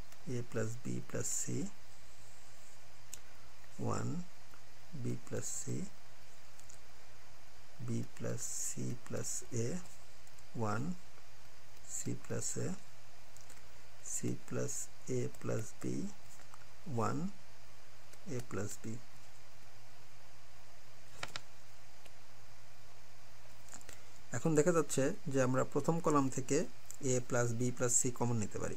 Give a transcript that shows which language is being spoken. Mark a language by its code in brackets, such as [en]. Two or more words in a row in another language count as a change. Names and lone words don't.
[en] a plus b plus c, 1 b plus c, b plus c plus a, 1 c plus a, c plus a plus b, 1 a plus b. [bn] এখন দেখা যাচ্ছে যে আমরা প্রথম কলাম থেকে [en] a plus b plus c [bn] কমন নিতে পারি।